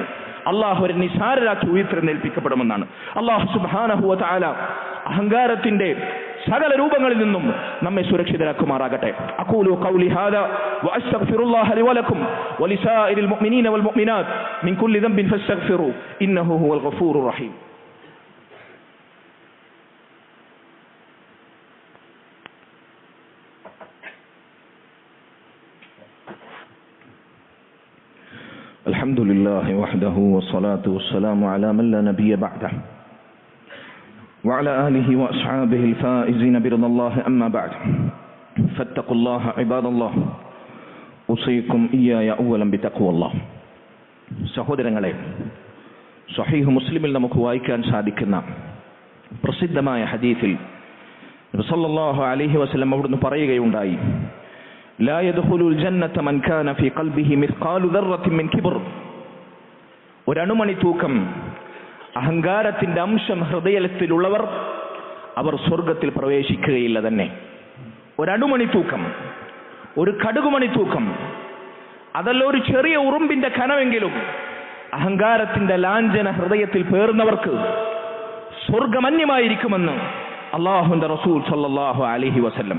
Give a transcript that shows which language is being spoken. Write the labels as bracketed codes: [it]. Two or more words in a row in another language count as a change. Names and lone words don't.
[ml] അല്ലാഹു അവരെ നിസാരരാക്കി ഉയർത്തെഴുന്നേൽപ്പിക്കപ്പെടുമെന്നാണ്. അല്ലാഹു [ar] سبحانه وتعالى [ml] അഹങ്കാരത്തിന്റെ സകല രൂപങ്ങളിൽ നിന്നും നമ്മെ സുരക്ഷിതരാക്കുമാറാകട്ടെ. [ar] أقول قولي هذا وأستغفر الله لي ولكم ولسائر المؤمنين والمؤمنات من كل ذنب فاستغفروا إنه هو الغفور الرحيم. الحمد لله وحده والصلاة والسلام على من لا نبي بعده وعلى آله وأصحابه الفائزين برضا الله أما بعد فاتقوا الله عباد الله أوصيكم إياي أولا بتقوى الله. [ml] സഹോദരങ്ങളെ, സ്വഹീഹ് മുസ്ലിമിൽ നമുക്ക് വായിക്കാൻ സാധിക്കുന്ന പ്രസിദ്ധമായ ഹദീസിൽ നബി [ar] صلى الله عليه وسلم [ml] അവിടുന്ന് പറയുകയുണ്ടായി, [ar] لا يدخل الجنة من كان في قلبه مثقال ذرة من كبر. [ml] ഒരണുമണി തൂക്കം അഹങ്കാരത്തിന്റെ അംശം ഹൃദയത്തിലുള്ളവർ അവർ സ്വർഗത്തിൽ പ്രവേശിക്കുകയില്ല തന്നെ. ഒരണുമണി തൂക്കം, ഒരു കടുകുമണി തൂക്കം, അതല്ല ഒരു ചെറിയ ഉറുമ്പിന്റെ കനമെങ്കിലും അഹങ്കാരത്തിന്റെ ലാഞ്ചന ഹൃദയത്തിൽ പേറുന്നവർക്ക് സ്വർഗമന്യമായിരിക്കുമെന്ന് അല്ലാഹുവിന്റെ റസൂൽ [ar] صلى الله عليه وسلم.